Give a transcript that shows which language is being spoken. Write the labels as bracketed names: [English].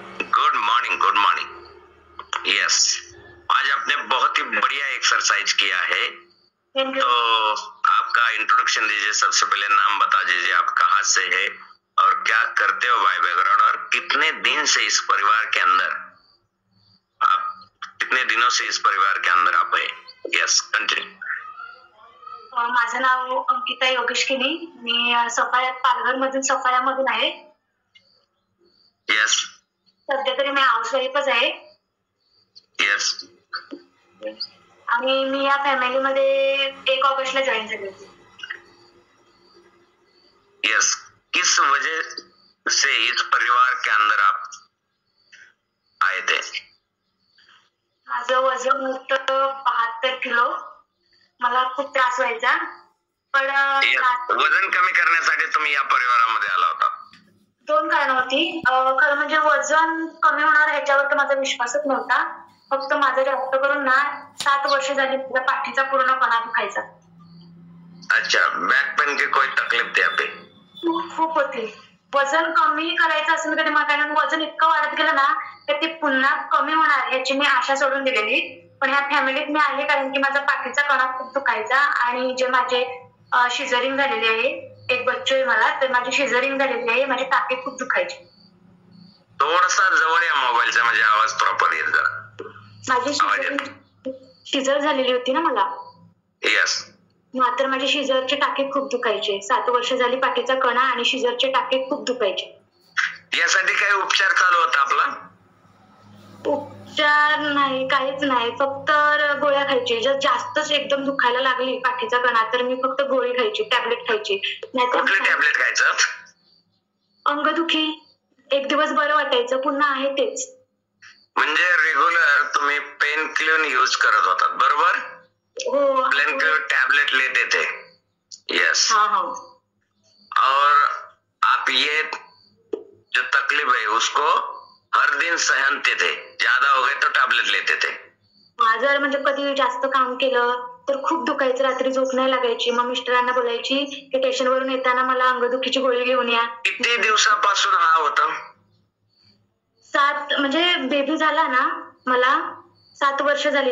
[Hindi] Good morning, good morning. Yes, आज आपने बहुत ही बढ़िया एक्सरसाइज किया है, तो आपका इंट्रोडक्शन दीजिए। सबसे पहले नाम बता दीजिए, आप कहाँ से है और क्या करते हो बाय बैकग्राउंड, और कितने दिन से इस परिवार के अंदर कितने दिनों से इस परिवार के अंदर आप है। [English] Yes, continue. [Marathi] माझं नाव अंकिता योगेश केनी, मी सफाळ्यात, पालघर मधून सफाळ्यामधून आहे। [English] yes, [Marathi] सध्या तरी मी हाऊसवाईफच आहे। [English] yes, [Marathi] आणि मी या फॅमिलीमध्ये 1 ऑगस्टला जॉईन झाली होती। [Hindi] यस, किस वजह से इस परिवार के अंदर आप आए थे? [Marathi] माझं वजन होतं 72 किलो। मला खूप त्रास व्हायचा, पण वजन कमी करण्यासाठी तुम्ही या परिवारामध्ये आला होता? 2 कारण होती। खरं म्हणजे वजन कमी होणार ह्याच्यावर तर माझा विश्वासच नव्हता। फक्त माझं जास्त करून ना 7 वर्ष झाली माझ्या पाठीचा पूर्ण कणा दुखायचा। [Hindi] अच्छा, बैक पेन की कोई तकलीफ थी आपको? [Marathi] खूप होती। वजन कमी करायचं असं कधी मला, कारण वजन इतकं वाढत गेलं ना तर ते पुन्हा कमी होणार याची मी आशा सोडून दिलेली। पण ह्या फॅमिलीत मी आले कारण की माझा पाठीचा कणा खूप दुखायचा, आणि जे माझे शिजरिंग झालेली आहे, एक बच्चू आहे मला, तर माझी शिजरिंग झालेली आहे, माझी टाके खूप दुखायची। थोडासा जवळ या मोबाईलचा, म्हणजे आवाज प्रॉपर येत जरा। माझी शिजर झालेली होती ना मला। [English] yes, [Marathi] मात्र माझे शिजरचे टाके खूप दुखायचे। 7 वर्ष झाली पाठीचा कणा आणि शिजरचे टाके खूप दुखायचे। यासाठी काही उपचार चालू होता आपला? उपचार नाही, काहीच नाही, फक्त गोळ्या खायची। जर जास्तच एकदम दुखायला लागली पाठीचा कणा तर मी फक्त गोळी खायची, टॅबलेट खायची। कुठली टॅबलेट खायचं? अंगदुखी, 1 दिवस बरं वाटायचं, पुन्हा आहे तेच। म्हणजे रेगुलर तुम्ही पेन क्लिन यूज करत होतात, बरोबर? हो, [Hindi] पेन क्लिन टैबलेट लेते थे। [English] yes, [Hindi] हाँ हाँ। और आप ये जो तकलीफ है उसको हर दिन सहनते थे, ज्यादा हो गए तो टैबलेट लेते थे? [Marathi] जर म्हणजे कधी जास्त काम केलं तर खूप दुखायचं, रात्री झोप नाही लागायची। मग मिस्टरांना बोलायची की स्टेशनवरून येताना मला अंगदुखीची गोळी घेऊन या। किती दिवसापासून हा होता? 7 म्हणजे बेबी झाला ना मला 7 वर्ष झाली।